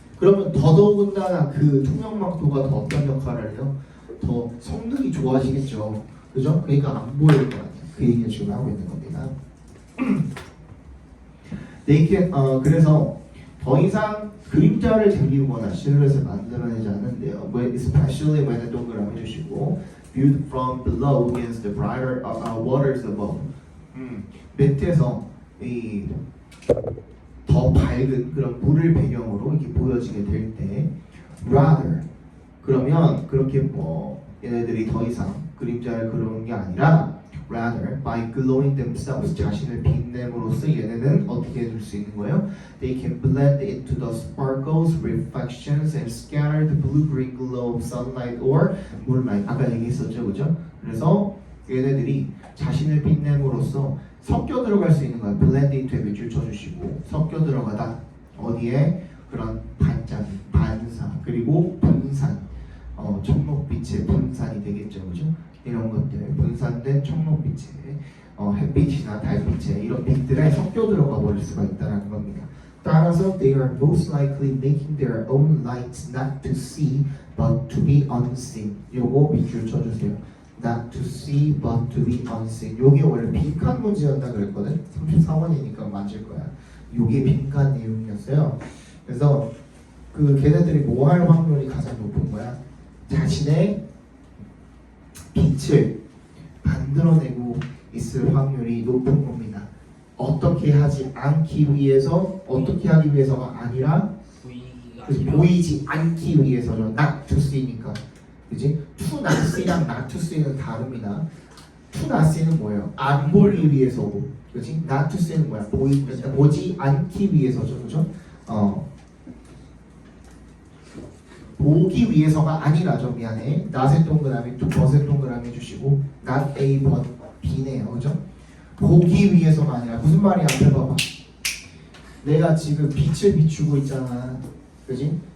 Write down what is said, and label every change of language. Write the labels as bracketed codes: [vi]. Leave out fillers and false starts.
[ko] 그러면 더더군다나 그 투명막도가 더 어떤 역할을 해요? 더 성능이 좋아지겠죠. 그죠? 그러니까 안 보일 거 아니야. 그 얘기를 지금 하고 있는 겁니다. 그래서 더 이상 그림자를 드리우거나 실루엣을 만들어내지 않는데요. [en] Especially when [ko] 동그라미 해주시고 [en] viewed from below against the brighter waters above. [ko] 밑에서 이 더 밝은 그런 물을 배경으로 이렇게 보여지게 될 때, rather 그러면 그렇게 뭐 얘네들이 더 이상 그림자를 그리는 게 아니라 [en] rather by glowing themselves [ko] 자신을 빛냄으로써 얘네는 어떻게 해줄 수 있는 거예요? [en] They can blend into the sparkles, reflections, and scatter the blue-green glow of sunlight or moonlight. [ko] 아까 얘기했었죠, 그죠? 그래서 얘네들이 자신을 빛냄으로써 섞여 들어갈 수 있는 거예요. blend into에 밑줄 쳐주시고 섞여 들어가다 어디에 그런 반짝이, 반사 그리고 분산, 청록빛의 분산이 되겠죠, 그죠? 이런 것들 분산된 청록빛에 햇빛이나 달빛에 이런 빛들에 섞여 들어가 버릴 수가 있다는 겁니다. [en] 따라서 they are most likely making their own lights not to see but to be unseen. [ko] 요거 밑줄 쳐주세요. [en] Not to see but to be unseen. [ko] 요게 원래 빈칸 문제였다 그랬거든. 34번이니까 맞을 거야. 요게 빈칸 내용이었어요. 그래서 그 걔네들이 뭐 할 확률이 가장 높은 거야? 자신의 빛을 만들어내고 있을 확률이 높은 겁니다. 어떻게 하지 않기 위해서, 어떻게 하기 위해서가 아니라 보이지 않기 위해서죠. [en] not to see [ko] 니까, 그지? [en] to not see [ko] 랑 not to see는 다릅니다. to not see는 뭐예요? 안 보기 위해서고, 그지? not to see는 뭐야? 보지 않기 위해서죠, 그죠? 보기 위해서가 아니라죠. 미안해. not의 동그라미, but의 동그라미 해주시고 not A but B네요. 그죠? 보기 위해서가 아니라 무슨 말이 앞에 봐봐. 내가 지금 빛을 비추고 있잖아. 그지?